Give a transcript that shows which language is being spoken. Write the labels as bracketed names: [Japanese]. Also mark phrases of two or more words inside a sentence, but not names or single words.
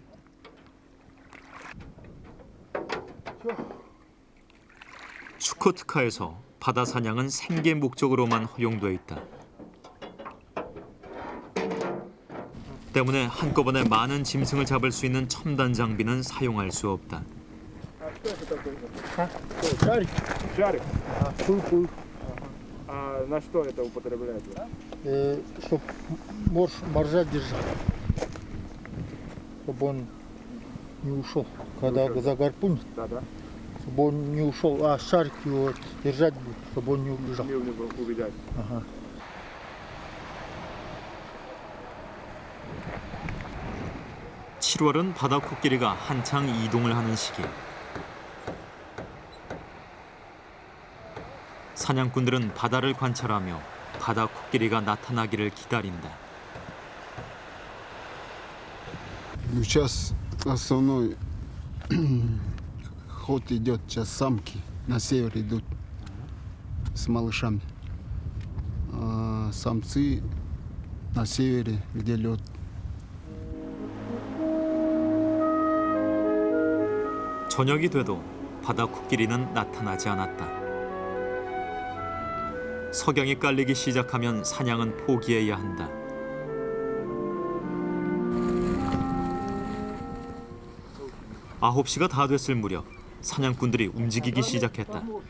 [Korean] 추코트카에서 바다 사냥은 생계 목적으로만 허용돼 있다. 때문에 한꺼번에 많은 짐승을 잡을 수 있는 첨단 장비는 사용할 수 없다. [Russian] А на что это употребляют? Чтоб моржа держать, чтобы он не ушел. Когда загорпунит, чтобы он не ушел, а шарик его держать будет, чтобы он не убежал. Не убежать. Ага. [Korean] (7월은) 바다 코끼리가 한창 이동을 하는 시기. 사냥꾼들은 바다를 관찰하며 바다 코끼리가 나타나기를 기다린다. [Russian] Сейчас основной ход идет, сейчас самки на север идут с малышами. А самцы на севере, где лед. [Korean] 저녁이 돼도 바다 코끼리는 나타나지 않았다. 석양이 깔리기 시작하면 사냥은 포기해야 한다. 아홉 시가 다 됐을 무렵 사냥꾼들이 움직이기 시작했다.